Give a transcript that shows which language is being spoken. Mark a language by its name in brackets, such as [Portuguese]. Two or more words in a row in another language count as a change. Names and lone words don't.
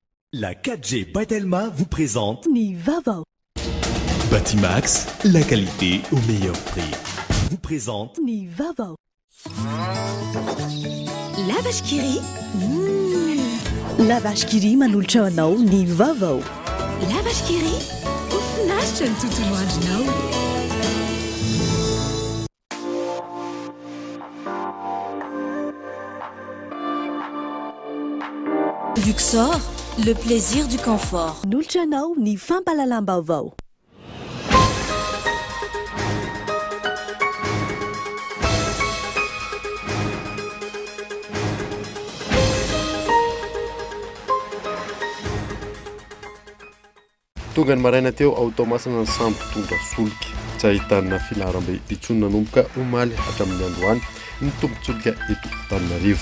[French] La 4G Batelma vous présente Nivavo. Batimax, la qualité au meilleur prix. Vous présente Nivavo. La vache qui rit. [Malagasy] La vache qui rit manolotra anao Nivavo. La vache qui rit. Mahafinaritra ny tontolo andronao. [French] Luxor, le plaisir du confort. [Malagasy] Manolotra anao ny fampalalam-baovao. Tonga ny maraina teo ao Tomasina ny sambo tonga solika tsy ahitana filaharam-be itsony nanomboka omaly hatramin'ny androany ny tombontsolika eto Antananarivo.